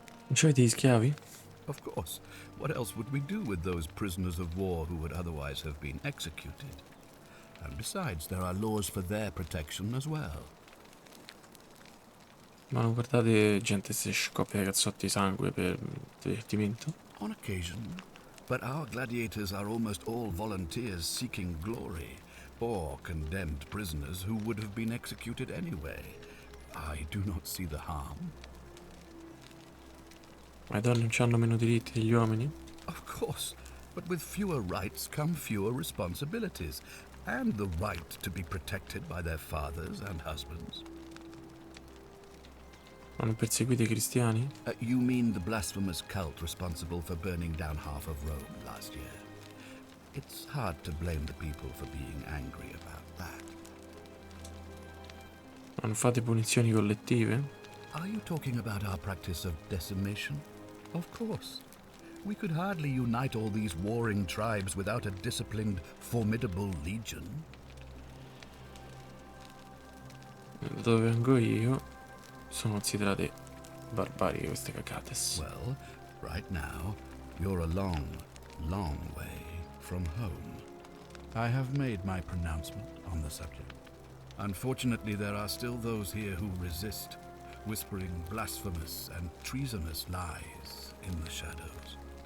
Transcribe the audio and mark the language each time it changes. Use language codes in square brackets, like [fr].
[it] Non c'avete gli schiavi? [en] Of course. What else would we do with those prisoners of war who would otherwise have been executed? And besides, there are laws for their protection as well. [it] Ma non guardate gente se scoppia cazzotti di sangue per divertimento? [en] On occasion, but our gladiators are almost all volunteers seeking glory, or condemned prisoners who would have been executed anyway. I do not see the harm. [it] Ma le donne non hanno meno diritti degli uomini? [en] Of course, but with fewer rights come fewer responsibilities, and the right to be protected by their fathers and husbands. [it] Ma non perseguite i cristiani? [en] You mean the blasphemous cult responsible for burning down half of Rome last year? It's hard to blame the people for being angry about that. [it] Ma non fate punizioni collettive? [en] Are you talking about our practice of decimation? Of course. We could hardly unite all these warring tribes without a disciplined, formidable legion. [it] Da dove vengo io sono considerate barbariche queste cacates. [en] Well, right now, you're a long, long way from home. I have made my pronouncement on the subject. Unfortunately, there are still those here who resist, whispering blasphemous and treasonous lies in the shadows.